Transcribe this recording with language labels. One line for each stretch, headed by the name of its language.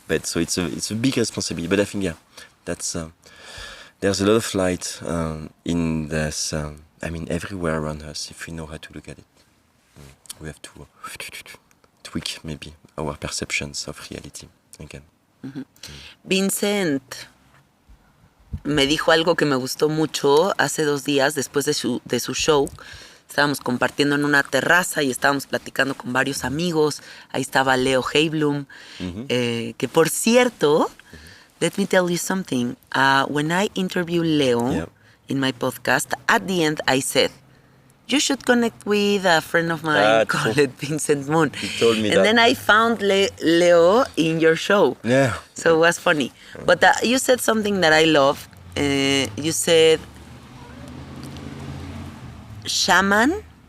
English: But so it's a big responsibility. But I think, yeah, that's there's a lot of light in this, everywhere around us, if we know how to look at it. We have to tweak, maybe, our perceptions of reality again. Mm-hmm.
Spanish: Vincent me dijo algo que me gustó mucho hace 2 días después de su show. Estábamos compartiendo en una terraza y estábamos platicando con varios amigos. Ahí estaba Leo Heiblum, que por cierto,
English: let me tell you something. When I interviewed Leo in my podcast, at the end I said, you should connect with a friend of mine called Vincent Moon. He told me and then I found Leo in your show. Yeah. So it was funny. But you said something that I love. You said shaman.